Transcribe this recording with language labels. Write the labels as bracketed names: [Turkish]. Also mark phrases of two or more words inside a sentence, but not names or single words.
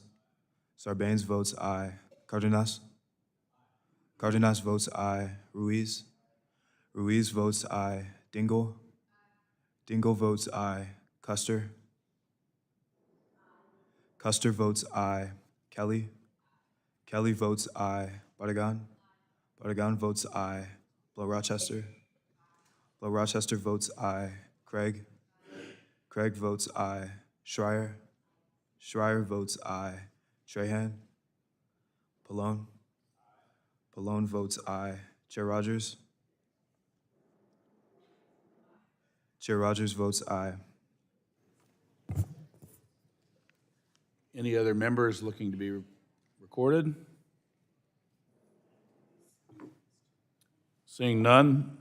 [English] Sarbanes votes aye. Cardenas? Cardenas votes aye. Ruiz? Ruiz votes aye. Dingle? Dingle votes aye. Custer? Custer votes aye. Kelly? Kelly votes aye. Bardagan? Bardagan votes aye. Blow Rochester? Blow Rochester votes aye. Craig? Craig votes aye. Schreier? Schreier votes aye. Trahan? Pallone? Pallone votes aye. Chair Rodgers? Chair Rodgers votes aye. Any other members looking to be recorded? Seeing none,